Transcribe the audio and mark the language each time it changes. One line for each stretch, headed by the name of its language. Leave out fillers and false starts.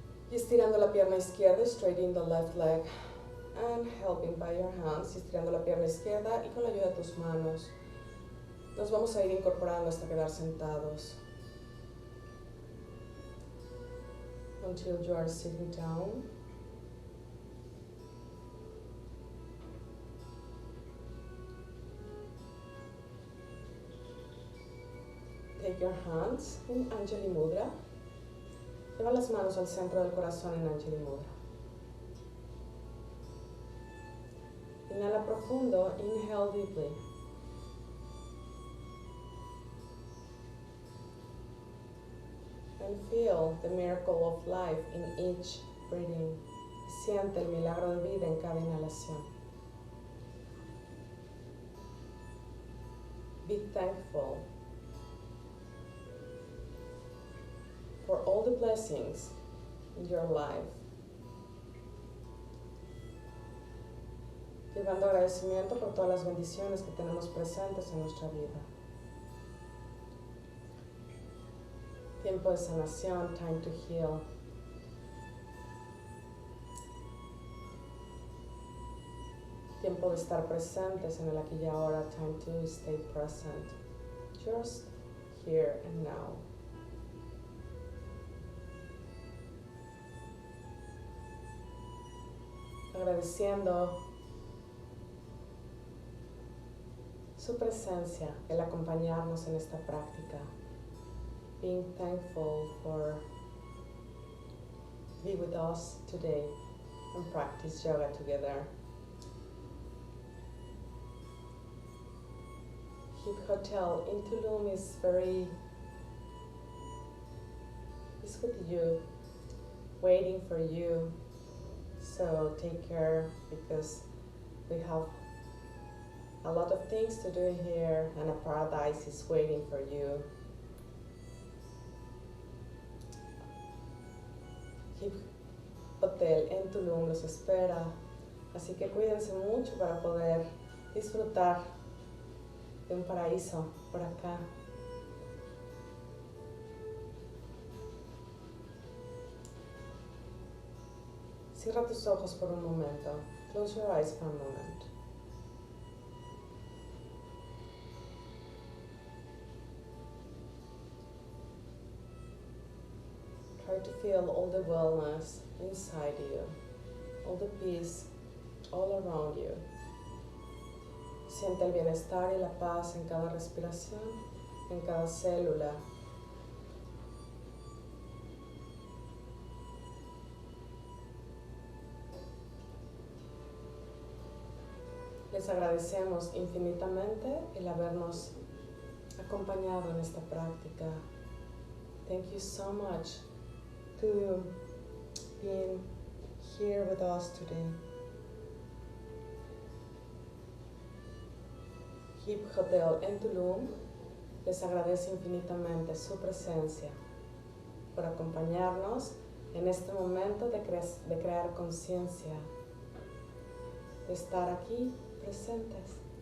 Spanish: Y estirando la pierna izquierda,
English: straightening the left leg. And helping by your hands,
Spanish: estirando la pierna izquierda y con la ayuda de tus manos. Nos vamos a ir incorporando hasta quedar sentados.
English: Until you are sitting down. Take your hands in Anjali Mudra.
Spanish: Lleva las manos al centro del corazón en Anjali Mudra. Inhala profundo,
English: inhale deeply. And feel the miracle of life in each breathing.
Spanish: Siente el milagro de vida en cada inhalación.
English: Be thankful for all the blessings in your life.
Spanish: Llevando agradecimiento por todas las bendiciones que tenemos presentes en nuestra vida. Tiempo de sanación,
English: time to heal.
Spanish: Tiempo de estar presentes en el aquí y ahora,
English: time to stay present. Just here and now.
Spanish: Agradeciendo su presencia, el acompañarnos en esta práctica.
English: Being thankful for be with us today and practice yoga together. Hip Hotel in Tulum is with you, waiting for you. So take care, because we have a lot of things to do here and a paradise is waiting for you.
Spanish: Hip Hotel en Tulum los espera, así que cuídense mucho para poder disfrutar de un paraíso por acá. Cierra tus ojos por un momento.
English: Close your eyes for a moment. Try to feel all the wellness inside you, all the peace all around you.
Spanish: Siente el bienestar y la paz en cada respiración, en cada célula. Les agradecemos infinitamente el habernos acompañado en esta práctica.
English: Thank you so much to being here with us today.
Spanish: Hip Hotel en Tulum les agradece infinitamente su presencia, por acompañarnos en este momento de crear conciencia, de estar aquí presentes.